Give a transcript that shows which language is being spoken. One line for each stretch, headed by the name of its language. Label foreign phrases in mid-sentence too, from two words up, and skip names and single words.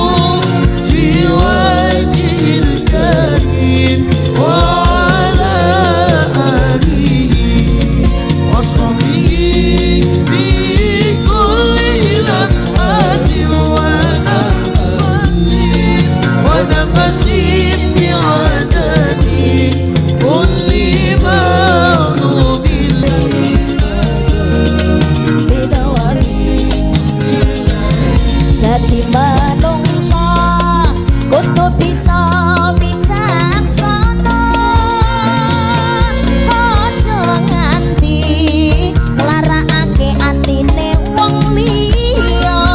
Arabic: بوجه الكريم وعلى آله وصحبه في كل لمحة ونفس بعدد كل مغلوب
Javanese: bidawari dadi manungsa kudu bisa bijaksana aja nganti nglarakake atine wong liya